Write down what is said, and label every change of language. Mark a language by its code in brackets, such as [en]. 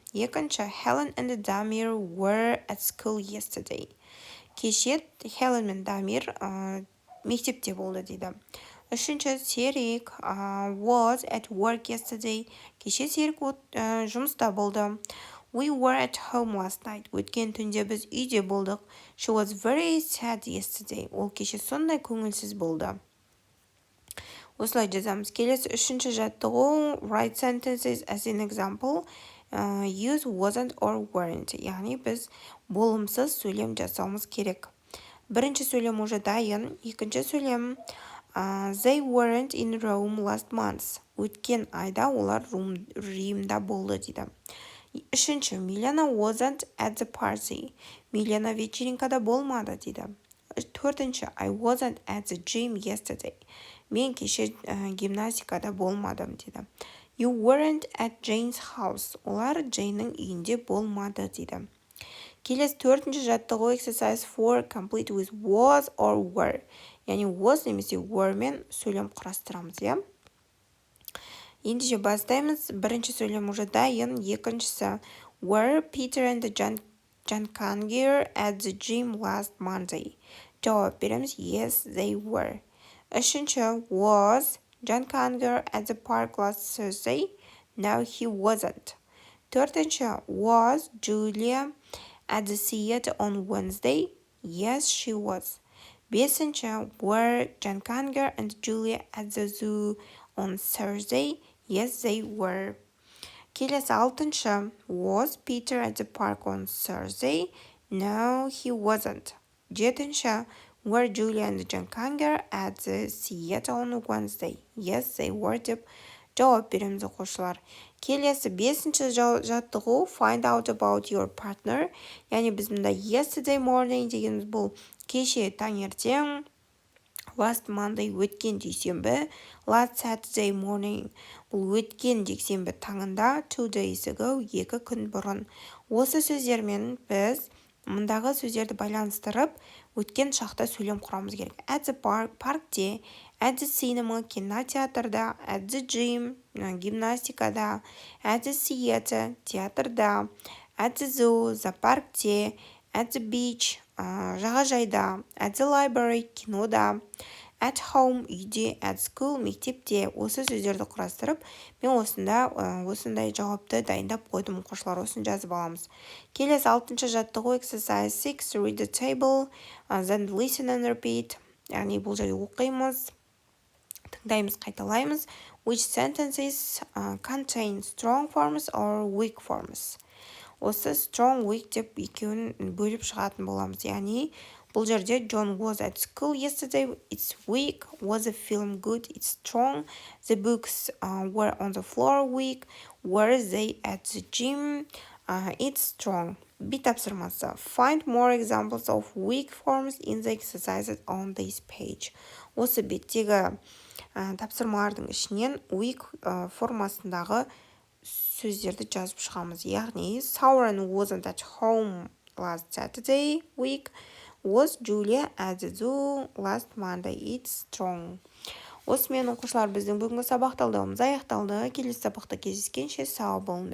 [en] Екінші, Helen and Damir were at school yesterday. [kk] Кеше Хелен мен Дамир мектепте болды дейді. [en] Үшінші, Серик was at work yesterday. [kk] Кеше Серик жұмыста болды. [en] We were at home last night. [kk] Өткен түнде біз үйде болдық. [en] She was very sad yesterday. [kk] Ол кеше сондай көңілсіз болды. Осылай жазамыз. Келесі үшінші жаттығу. [en] Write sentences as an example. Use wasn't or weren't. [kk] Яғни біз болымсыз сөйлем жасауымыз керек. Бірінші сөйлем [ru] уже [kk] дайын. Екінші сөйлем. [en] They weren't in Rome last month. [kk] Өткен айда олар Римда болды дейді. [en] Үшінші, Milena wasn't at the party. [kk] Milena вечеринкада болмады дейді. [en] Төртінші, I wasn't at the gym yesterday. [kk] Мен кеше гимнастикада болмадым дейді. [en] You weren't at Jane's house. [kk] Олар Джейннің үйінде болмады дейді. Келесі төртінші жаттығу [en] exercise 4 complete with was or were. [kk] Яғни was немесе were мен сөйлем құрастырамыз, иә? Ендеше бастаймыз. Бірінші сөйлем [ru] уже [kk] дайын. [en] Екіншісі, were Peter and John Kanger at the gym last Monday? [kk] Жауап береміз. [en] Yes, they were. Үшінші, was John Kanger at the park last Thursday? No, he wasn't. Төртінші, was Julia at the theater on Wednesday? Yes, she was. Бесінші, were John Kanger and Julia at the zoo on Thursday? Yes, they were. [kk] Келесі алтыншы, [en] was Peter at the park on Thursday? No, he wasn't. Жетінші, were Julia and John Kanger at the theater on Wednesday? Yes, they were [kk] деп жауап береміз оқушылар. Келесі бесінші жаттығу [en] find out about your partner. [kk] Яғни біз мұнда [en] yesterday morning [kk] дегеніміз бұл кеше таңертең, [en] last Monday [kk] өткен дүйсенбі, [en] last Saturday morning [kk] бұл өткен жексенбі таңында, [en] 2 days ago [kk] 2 күн бұрын. Осы сөздермен біз мұндағы сөздерді байланыстырып, өткен шақта сөйлем құрамыз керек. [en] At the park, паркте, at the cinema, кинотеатрда, at the gym, гимнастикада, at the theater, театрда, at the zoo, зоопаркте, at the beach, жағажайда, at the library, кинода, at home, үйде, at school, мектепте. [kk] Осы сөздерді құрастырып, мен осындай жауапты дайындап қойдым, оқушылар, осын жазып аламыз. Келесі алтыншы жаттығу [en] exercise 6, read the table, then listen and repeat. [kk] Яғни бұл жерде оқимыз, тыңдаймыз, қайталаймыз. [en] Which sentences contain strong forms or weak forms? [kk] Осы strong, weak деп екеуін бөліп шығатын боламыз. Яғни бұл жерде [en] John was at school yesterday, it's weak. Was the film good, it's strong. The books were on the floor, weak. Were they at the gym, it's strong. [kk] B тапсырмасы. [en] Find more examples of weak forms in the exercises on this page. [kk] Осы беттегі тапсырмалардың ішінен weak формасындағы сөздерді жазып шығамыз. [en] Яғни, Sauron wasn't at home last Saturday week. Was Julia at the zoo last Monday? It's strong. [kk] Осымен оқушылар біздің бүгінгі сабақ талдауымыз аяқталды. Келесі сабақта кездескенше сау болыңдар.